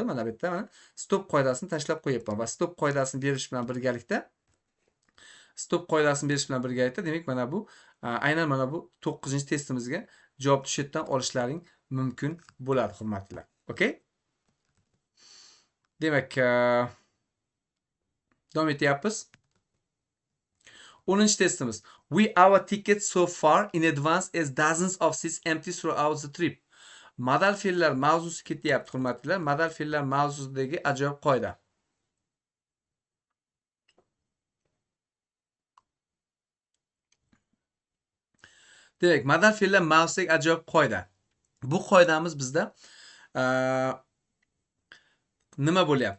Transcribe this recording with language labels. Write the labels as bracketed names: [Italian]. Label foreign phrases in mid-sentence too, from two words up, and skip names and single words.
[Uzbek] Mana bu yerda mana stop qoidasini tashlab qo'yapman va stop qoidasini berish bilan birgalikda demak mana bu aynan mana bu 9-testimizga javob sheetdan olishlaring mumkin bo'ladi, hurmatlilar. Okay? Demak, davom etyapmiz. 10. testimiz. [English] We our tickets so far in advance as dozens of seats empty throughout the trip. [Uzbek] Modal fe'llar mavzusi ketyapti, hurmatlilar. Modal fe'llar mavzusidagi ajoyib qoida. Demak, modal fe'llar mavzusidagi ajoyib qoida. Bu qoidamiz bizda nima bo'lyapti?